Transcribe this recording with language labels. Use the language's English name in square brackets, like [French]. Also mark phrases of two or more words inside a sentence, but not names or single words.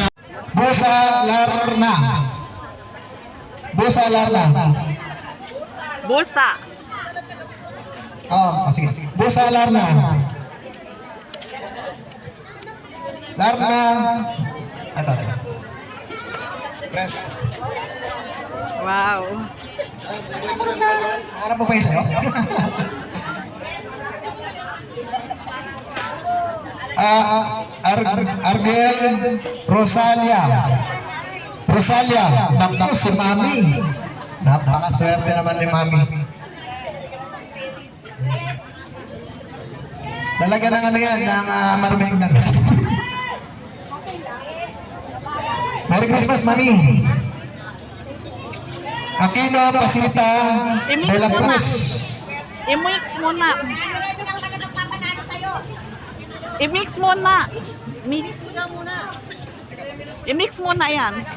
[Filipino] Busa Larna. Busa Larna. Busa. Oh, sige. Busa Larna. Larna. Ito. Press. Wow. Harap mo pa yung sa'yo? Argel Rosalia. Naku, si Mami. Napakaswerte naman ni Mami. Lalagyan ng ano yan, ng marmeng ng... [English] Merry Christmas, Mami. [Filipino] Aquino Pasita de la Cruz. I-mix muna. I-mix muna. Mix ka muna. I-mix muna yan.